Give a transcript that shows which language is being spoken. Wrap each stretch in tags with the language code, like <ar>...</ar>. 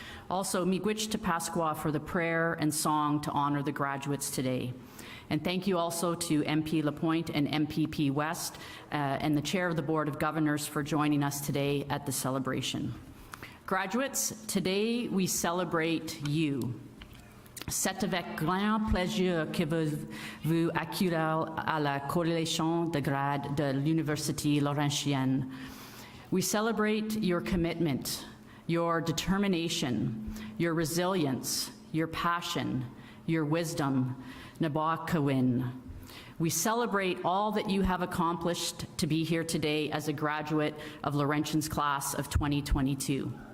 <en>Also, miigwech to Pasqua for the prayer and song to honor the graduates today. And thank you also to MP Lapointe and MPP West and the Chair of the Board of Governors for joining us today at the celebration. Graduates, today we celebrate you.</en> <fr>C'est avec grand plaisir que vous accueillez à la Collation de grade de l'Université Laurentienne.</fr> <en>We celebrate your commitment, your determination, your resilience, your passion, your wisdom, Nabakawin. We celebrate all that you have accomplished to be here today as a graduate of Laurentian's class of 2022.</en>